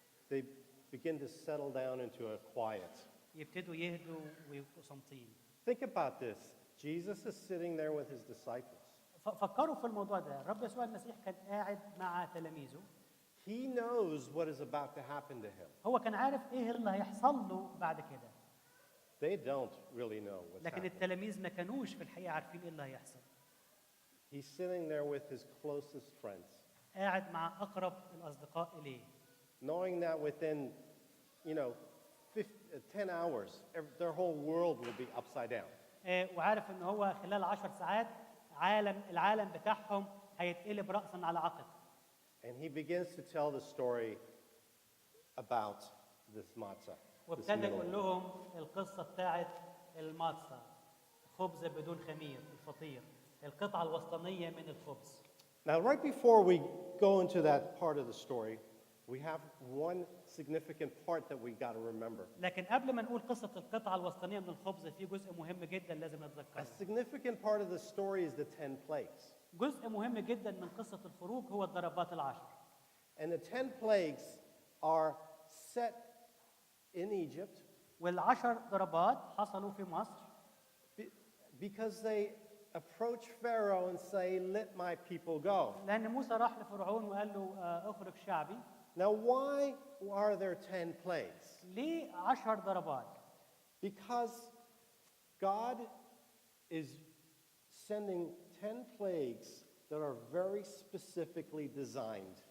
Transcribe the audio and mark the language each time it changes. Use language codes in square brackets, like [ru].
[en] They begin to settle down into a quiet. [ar] يبتدوا يهدوا ويبقوا صامتين. [en] Think about this. Jesus is sitting there with his disciples. [ar] فكروا في الموضوع ده. الرب يسوع المسيح كان قاعد مع تلاميذه. [en] He knows what is about to happen to him. [ar] هو كان عارف ايه اللي هيحصل له بعد كده. [en] They don't really know what's [ar] لكن [en] happening. [ar] التلاميذ ما كانوش في الحقيقة عارفين ايه اللي هيحصل. [en] He's sitting there with his closest friends, [ar] قاعد مع أقرب الأصدقاء إليه. [en] knowing that within, 10 hours, their whole world will be upside down. [ar] وعارف إن هو خلال 10 ساعات العالم بتاعهم هيتقلب رأسا على عقب. [en] And he begins to tell the story about this matzah. [ar] وابتدى يقول لهم القصة بتاعت الماتزة، خبز بدون خمير، الفطير، القطعة الوسطانية من الخبز. [en] Now, right before we go into that part of the story, we have one significant part that we got to remember. [ar] لكن قبل ما نقول قصة القطعة الوسطانية من الخبز في جزء مهم جدا لازم نتذكره. [en] significant part of the story is the 10 plagues. [ar] جزء مهم جدا من قصة الخروج هو الضربات العشر. [en] And the 10 plagues are set in Egypt [ar] والعشر ضربات حصلوا في مصر [en] because they approach Pharaoh and say, "Let my people go." [ar] لأن موسى راح لفرعون وقال له اخرج شعبي. [en] Now, why are there 10 plagues? [ar] ليه 10 ضربات؟ [en] Because God is sending 10 plagues that are very specifically designed.